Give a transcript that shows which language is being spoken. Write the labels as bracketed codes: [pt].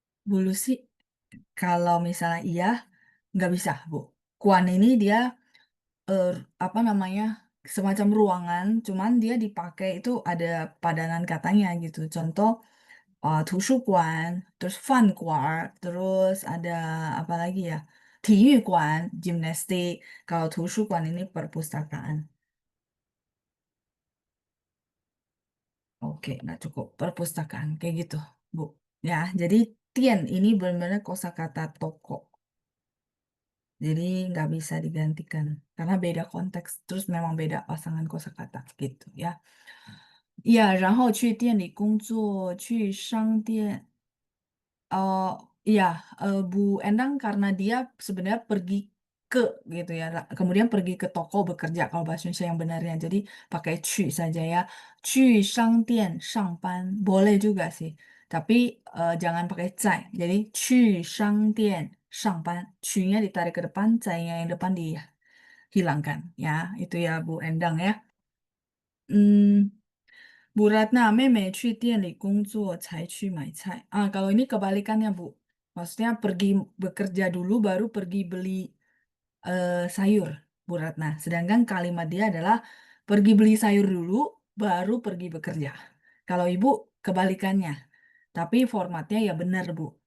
[id] Bulu sih, kalau misalnya iya, nggak bisa, Bu. Kuan ini dia eh, apa namanya semacam ruangan, cuman dia dipakai itu ada padanan katanya gitu. Contoh 图书馆, terus 饭馆, terus ada apa lagi ya? 体育馆, gimnastik. Kalau 图书馆 ini perpustakaan. Oke, nggak cukup. Perpustakaan, kayak gitu, Bu. Ya, jadi tien ini benar-benar kosakata toko. Jadi nggak bisa digantikan karena beda konteks, terus memang beda pasangan kosakata gitu ya. Ya, [zh] 然后去店里工作，去商店 [id] iya, Bu Endang karena dia sebenarnya pergi ke gitu ya. Kemudian pergi ke toko bekerja kalau bahasa Indonesia yang benarnya. Jadi pakai 去 saja ya. [zh] 去商店上班 [id] boleh juga sih. Tapi jangan pakai 在.Jadi [zh] 去商店上班. [id] 去-nya ditarik ke depan, 在-nya yang depan dihilangkan ya. Itu ya Bu Endang ya. [zh] Hmm, Bu Ratna, 妹妹去店里工作才去买菜. [id] Kalau ini kebalikannya, Bu. Maksudnya pergi bekerja dulu, baru pergi beli sayur, Bu Ratna. Sedangkan kalimat dia adalah pergi beli sayur dulu, baru pergi bekerja. Kalau Ibu kebalikannya. Tapi formatnya ya benar, Bu.